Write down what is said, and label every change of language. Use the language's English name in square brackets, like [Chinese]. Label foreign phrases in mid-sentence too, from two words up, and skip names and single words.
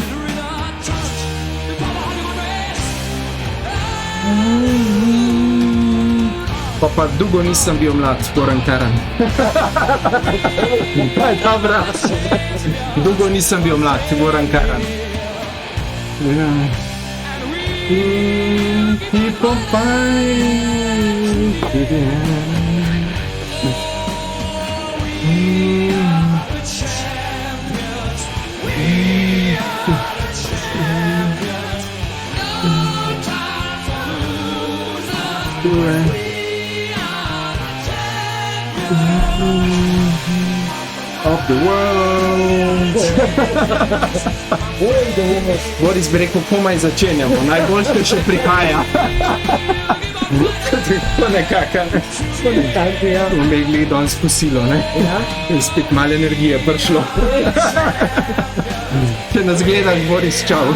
[Slovenian] Pa dolgo nisem bil mlad, Goran Karan. Dobra. Dolgo nisem bil mlad, Goran Karan. [English] Keep on fighting to the end. Of the world. [Slovenian] Boris bi rekel, komaj začenjamo, najboljše še prihaja. To nekako, ne? To nekako, ja. Bomo imeli danes kosilo, ne? Ja. In spet malo energije prišlo. Če nas gledaš, Boris, čau.